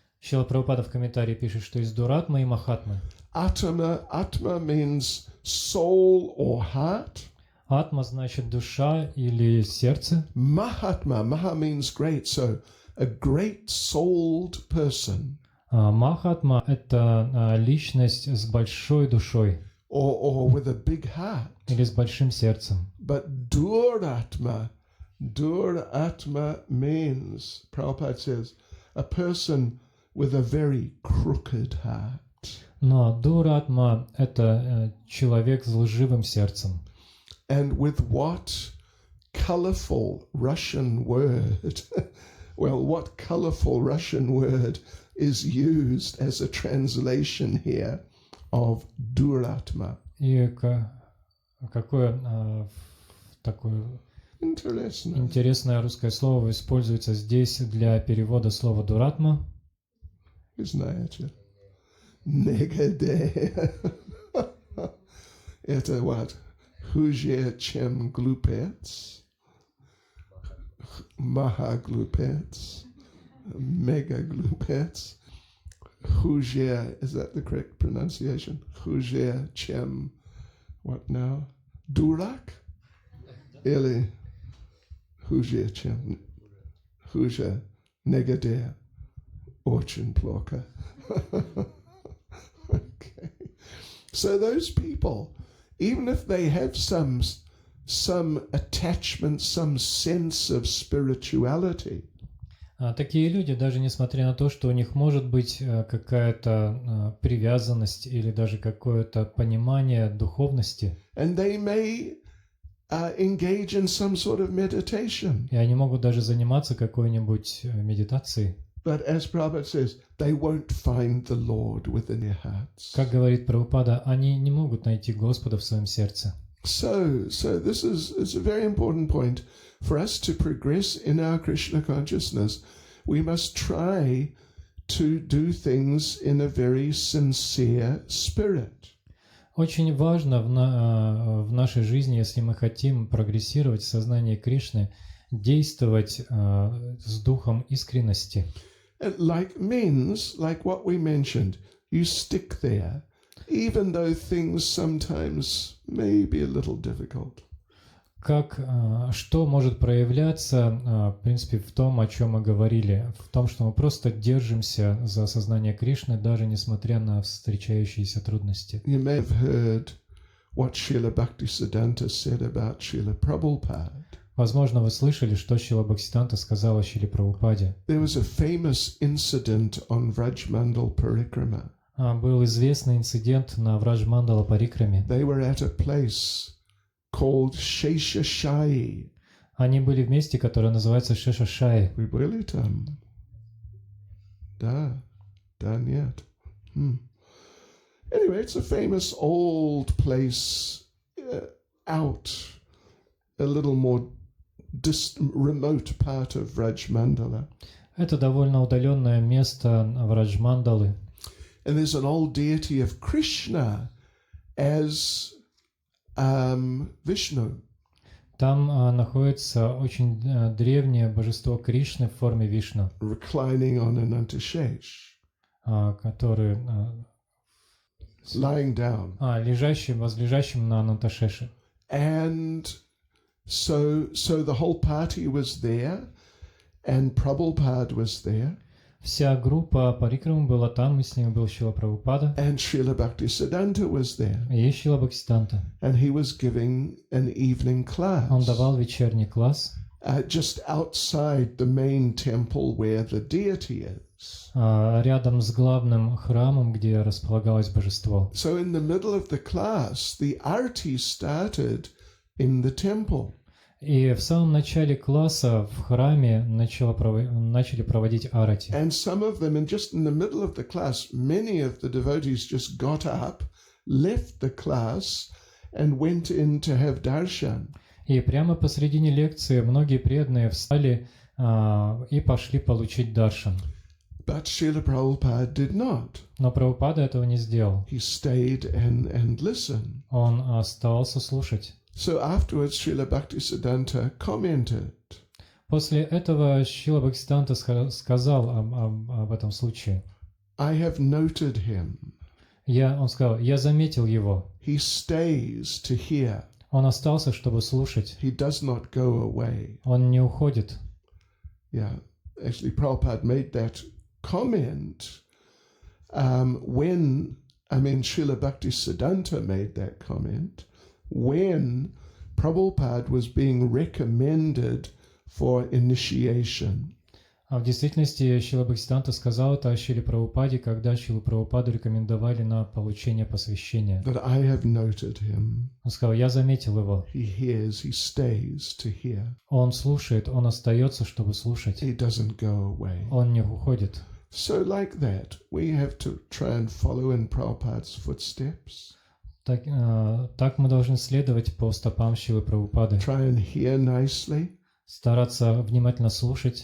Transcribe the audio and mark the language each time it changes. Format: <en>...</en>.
<ru>Шрила Прабхупада в комментарии пишет, что есть Дуратма и Махатма.</ru> <en>Atma means soul or heart.</en> <ru>Атма значит душа или сердце.</ru> <en>Mahatma means great, so a great-souled person.</en> <ru>Махатма — это личность с большой душой.</ru> <en>Or with a big heart.</en> <ru>Или с большим сердцем.</ru> <en>But Duratma means, Prabhupada says, a person with a very crooked heart.</en> <ru>Но Дуратма — это человек с лживым сердцем.</ru> <en>And with what colorful Russian word, what colorful Russian word is used as a translation here of Duratma?</en> <ru>И какое такое</ru> <en>Interesting.</en> <ru>интересное русское слово используется здесь для перевода слова дуратма. Знаете? Негодяй. Это</ru> <en>what?</en> <ru>Хуже, чем глупец. Maha-глупец. Mega-глупец. Хуже,</ru> <en>is that the correct pronunciation?</en> <ru>Хуже, чем,</ru> <en>what now?</en> <ru>Дурак? Или хуже, чем, хуже, негодяй. Очень плохо.</ru> <en>Okay. So those people, even if they have some attachment, some sense of spirituality,</en> <ru>Такие люди, даже несмотря на то, что у них может быть какая-то привязанность или даже какое-то понимание духовности,</ru> <en>and they may engage in some sort of meditation.</en> <ru>и они могут даже заниматься какой-нибудь медитацией.</ru> <en>But as Prabhupada says, they won't find the Lord within their hearts.</en> <ru>Как говорит Прабхупада, они не могут найти Господа в своем сердце.</ru> <en>So this is a very important point. For us to progress in our Krishna consciousness, we must try to do things in a very sincere spirit.</en> <ru>Очень важно в нашей жизни, если мы хотим прогрессировать в сознании Кришны, действовать с духом искренности.</ru> <en>And like what we mentioned, you stick there, even though things sometimes may be a little difficult.</en> <ru>Что может проявляться, в принципе, в том, о чем мы говорили, в том, что мы просто держимся за сознание Кришны, даже несмотря на встречающиеся трудности.</ru> <en>You may have heard what Srila Bhaktisiddhanta said about Srila Prabhupada.</en> <ru>Возможно, вы слышали, что Шрила Бхактисиданта сказала Шриле Прабхупаде.</ru> <en>There was a famous incident on Vrajmandal Parikrama.</en> <ru>Был известный инцидент на Враджмандала Парикраме.</ru> <en>They were at a place called Sheshashayi.</en> <ru>Они были в месте, которое называется Шешашаи. Вы были там? Да, нет.</ru> <en>Anyway, it's a famous old place out a little more remote part of Vrajmandala.</en> <ru>Это довольно удаленное место Враджмандалы.</ru> <en>And there's an old deity of Krishna as Vishnu.</en> <ru>Там находится очень древнее божество Кришны в форме Вишну,</ru> <en>Reclining on an antashesh.</en> <ru>который</ru> <en>Lying down.</en> <ru>возлежащим на Ананташеше.</ru> <en>And so the whole party was there, and Prabhupada was there.</en> <ru>Вся группа Парикрамы была там, и с ними был Шрила Прабхупада,</ru> <en>And Srila Bhaktisiddhanta was there.</en> <ru>и Шрила Бхактисиданта.</ru> <en>And he was giving an evening class.</en> <ru>Он давал вечерний класс</ru> <en>Just outside the main temple where the deity is.</en> <ru>Рядом с главным храмом, где располагалось божество.</ru> <en>So in the middle of the class, the arti started in the temple.</en> <ru>И в самом начале класса в храме начали проводить арати.</ru> <en>And some of them, and just in the middle of the class, many of the devotees just got up, left the class, and went in to have darshan.</en> <ru>И прямо посредине лекции многие преданные встали и пошли получить даршан.</ru> <en>But Srila Prabhupada did not.</en> <ru>Но Прабхупада этого не сделал.</ru> <en>He stayed and listened.</en> <ru>Он оставался слушать.</ru> <en>So afterwards, Srila Bhaktisiddhanta commented.</en> <ru>После этого Шрила Бхактисиданта сказал об этом случае.</ru> <en>I have noted him.</en> <ru>Он сказал, я заметил его.</ru> <en>He stays to hear.</en> <ru>Он остался, чтобы слушать.</ru> <en>He does not go away.</en> <ru>Он не уходит.</ru> <en>Yeah, actually, Prabhupada made that comment Srila Bhaktisiddhanta made that comment when Prabhupada was being recommended for initiation.</en> <ru>В действительности Шрила Бхактисиданта сказал это о Шриле Прабхупаде, когда Шрилу Прабхупаду рекомендовали на получение посвящения.</ru> <en>But I have noted him.</en> <ru>Он сказал, я заметил его.</ru> <en>He hears, he stays to hear.</en> <ru>Он слушает, он остается, чтобы слушать.</ru> <en>He doesn't go away.</en> <ru>Он не уходит.</ru> <en>So like that, we have to try and follow in Prabhupada's footsteps.</en> <ru>Так мы должны следовать по стопам Шрилы Прабхупады.</ru> <en>Try and hear nicely.</en> <ru>Стараться внимательно слушать,</ru>